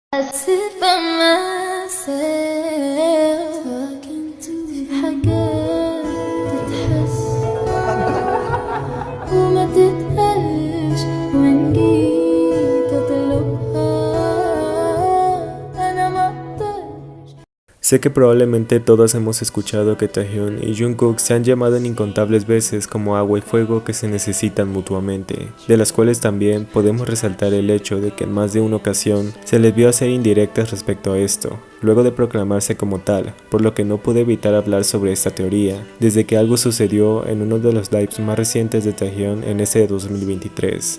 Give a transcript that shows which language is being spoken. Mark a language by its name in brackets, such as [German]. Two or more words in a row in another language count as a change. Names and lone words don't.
[English] sit by myself [Arabic] في حاجات تتحس وما تتقالش وإن جيت أطلبها أنا مقدرش. [Spanish] Sé que probablemente todos hemos escuchado que Taehyun y Jungkook se han llamado en incontables veces como agua y fuego que se necesitan mutuamente, de las cuales también podemos resaltar el hecho de que en más de una ocasión se les vio hacer indirectas respecto a esto, luego de proclamarse como tal, por lo que no pude evitar hablar sobre esta teoría, desde que algo sucedió en uno de los lives más recientes de Taehyun en ese de 2023.